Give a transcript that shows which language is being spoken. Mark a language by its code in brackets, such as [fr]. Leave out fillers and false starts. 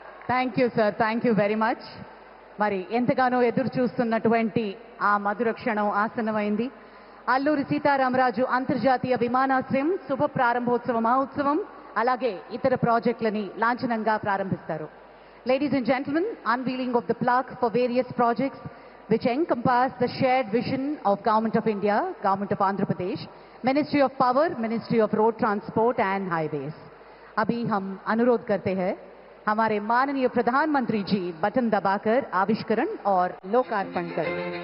[en] Thank you sir, thank you very much. [te] మరి ఎంతగానో ఎదురు చూస్తున్నటువంటి ఆ మధుర క్షణం ఆసన్నమైంది. అల్లూరి సీతారామరాజు అంతర్జాతీయ విమానాశ్రయం శుభ ప్రారంభోత్సవ మహోత్సవం అలాగే ఇతర ప్రాజెక్టులని లాంఛనంగా ప్రారంభిస్తారు. [en] Ladies and gentlemen, unveiling of the plaque for various projects which encompass the shared vision of Government of India, Government of Andhra Pradesh, Ministry of Power, Ministry of Road Transport and Highways. [hi] अभी हम अनुरोध करते हैं हमारे माननीय प्रधानमंत्री जी button दबाकर आविष्करण और लोकार्पण करें.